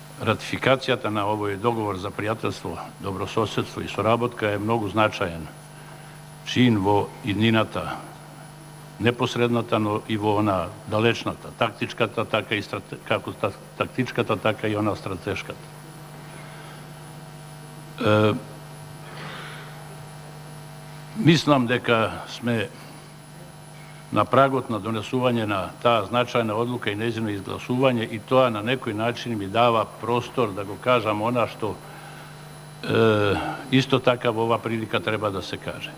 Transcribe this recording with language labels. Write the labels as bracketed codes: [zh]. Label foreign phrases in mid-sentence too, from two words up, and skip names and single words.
[mk] Ратификацијата на овој договор за пријателство, dobrosоседство и соработка [sr] je mnogo značajan čin [mk] во иднината, непосредната, но и во она далечната, тактичката, така и како тактичката, така и она стратешката. Мислам дека сме на прагот на донесување на таа значајна одлука и нејзино изгласување, и тоа на некој начин ми дава простор да го кажам она што исто така во ова прилика треба да се каже.